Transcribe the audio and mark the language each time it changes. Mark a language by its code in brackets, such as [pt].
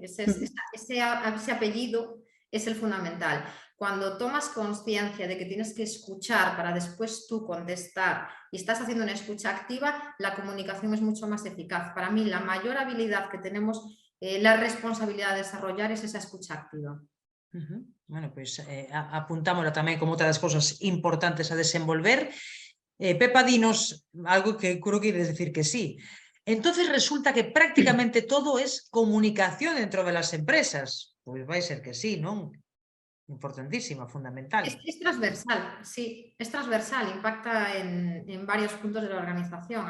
[es] Ese apellido es el fundamental. Cuando tomas conciencia de que tienes que escuchar para después tú contestar y estás haciendo una escucha activa, la comunicación es mucho más eficaz. Para mí, la mayor habilidad que tenemos, la responsabilidad de desarrollar es esa escucha activa. [gl] Bueno, pois apuntámosla tamén como outra das cousas importantes a desenvolver. Pepa, dinos algo que creo que ides decir que sí. [es] Entonces resulta que prácticamente todo es comunicación dentro de las empresas. [gl] Pois vai ser que sí, non? Importantísima, fundamental. [es] Es transversal, sí, es transversal, impacta en varios puntos de la organización.